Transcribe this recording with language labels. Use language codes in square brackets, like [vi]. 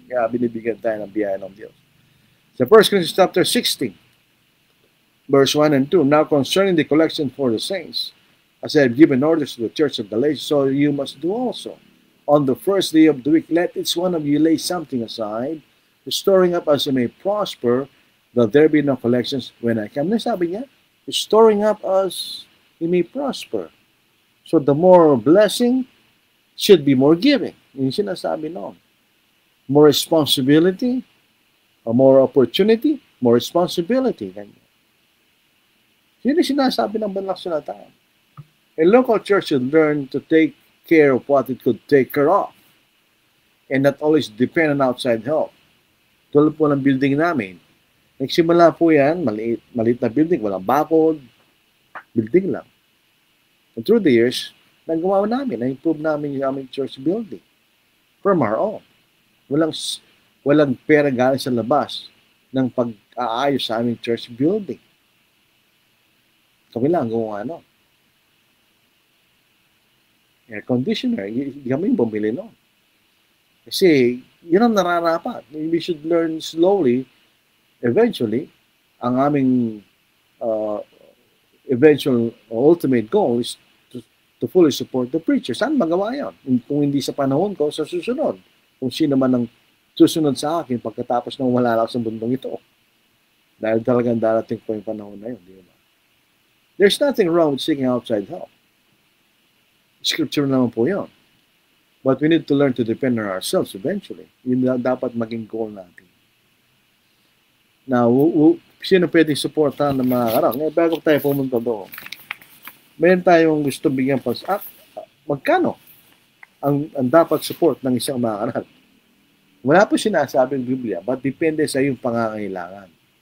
[tl] Kaya binibigyan tayo ng biyaya ng Diyos. [en] Sa 1 Corinthians chapter 16, verse 1 and 2, now concerning the collection for the saints, as I have given orders to the church of Galatia, so you must do also. On the first day of the week, let each one of you lay something aside, storing up as you may prosper, that there be no collections when I come. Sabi niya, storing up as you may prosper. So the more blessing should be more giving. Yung sinasabi noon. More responsibility, or more opportunity, more responsibility. [tl] Yun yung sinasabi ng banal na salita. [en] A local church should learn to take care of what it could take care of and not always depend on outside help. [tl] Tulad po ng building namin. Nagsimula po yan, maliit na building, walang bakod, building lang. [en] And through the years, nagawa namin, na-improve namin yung aming church building from our own. [tl] Walang pera galing sa labas ng pag-aayos sa aming church building. Kami lang gumawa ano. Air conditioner, kami bumili no. Kasi yun ang nararapat. [en] We should learn slowly, eventually, ang aming eventual ultimate goal is to fully support the preacher. [tl] Saan magawa yan? Kung hindi sa panahon ko, sa susunod. Kung sino man ang susunod sa akin pagkatapos ng wala lang sa mundong ito. Dahil talagang darating po yung panahon na yun. Di ba? [en] There's nothing wrong with seeking outside help. Scripture naman po yun. But we need to learn to depend on ourselves eventually. [tl] Yun dapat maging goal natin. Now, sino pwedeng supportan ng mga karang? Bago tayo pumunta doon, meron tayong gusto bigyan pa sa magkano ang dapat support ng isang mga karang? Wala po sinasabing Biblia, but depende sa iyong pangangailangan.